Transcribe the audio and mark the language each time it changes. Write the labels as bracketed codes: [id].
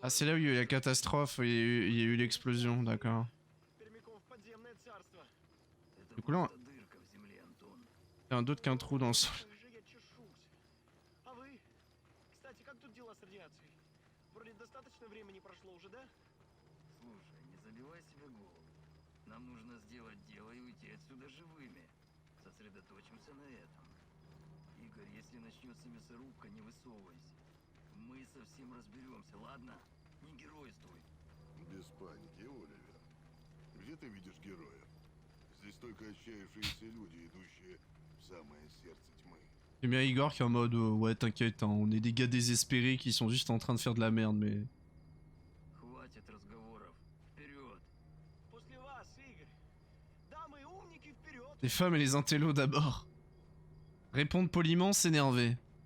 [fr] Ah, c'est là où il y a eu la catastrophe, il y a eu l'explosion, d'accord. [ru] Прямиком в подземное царство. Это [fr] Du coup, là, [ru] просто дырка в земле, Антон. [fr] il y a un d'autre qu'un trou dans le sol. [ru] Как же я чешусь. А вы? Кстати, как тут дела с радиацией? Вроде достаточно времени прошло уже, да? Слушай, не забивай себе голову. Нам нужно сделать дело и уйти отсюда живыми. Сосредоточимся на этом. Игорь, если начнется мясорубка, не высовывайся. Мы совсем разберемся, ладно? Не геройствуй. Без паники, Оливер. Где ты видишь героев? Здесь только отчаявшиеся люди, идущие в самое сердце тьмы. [fr] J'aime bien Igor qui est en mode ouais, t'inquiète, hein, on est des gars désespérés qui sont juste en train de faire de la merde, mais. [ru] Хватит разговоров. Вперед! После вас, Игорь. Дамы и умники, вперед! [fr] Les femmes et les intellos d'abord. Répondre poliment, s'énerver.